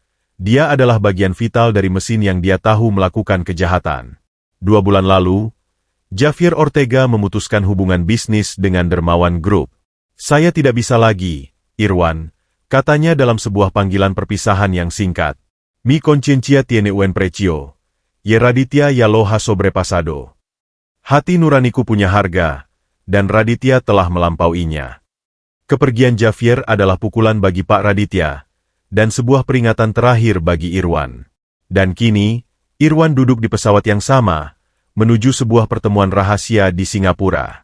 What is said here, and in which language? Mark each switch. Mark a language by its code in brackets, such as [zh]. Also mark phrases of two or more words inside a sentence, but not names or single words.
[id] Dia adalah bagian vital dari mesin yang dia tahu melakukan kejahatan. 2 bulan lalu, Javier Ortega memutuskan hubungan bisnis dengan Dermawan Group. Saya tidak bisa lagi, Irwan, katanya dalam sebuah panggilan perpisahan yang singkat. [es] Mi conciencia tiene un precio. Y Raditya ya lo ha sobrepasado. [id] Hati nuraniku punya harga, dan Raditya telah melampauinya. Kepergian Javier adalah pukulan bagi Pak Raditya, dan sebuah peringatan terakhir bagi Irwan. Dan kini, Irwan duduk di pesawat yang sama, menuju sebuah pertemuan rahasia di Singapura.